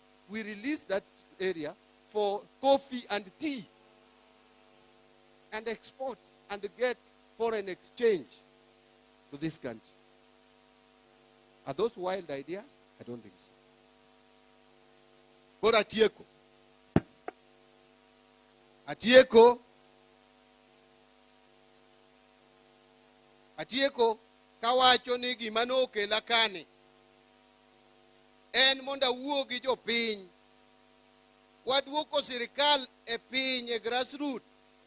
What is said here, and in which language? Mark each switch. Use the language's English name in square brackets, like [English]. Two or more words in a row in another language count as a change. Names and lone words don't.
[English] We release that area for coffee and tea and export and get foreign exchange to this country. Are those wild ideas? I don't think so. But Atieko. [Luo (Kenya and Tanzania)] Atieko kawacho ni gimano okela kane. En monda wuogi jo piny. Waduoko sirikal e piny e grassroots.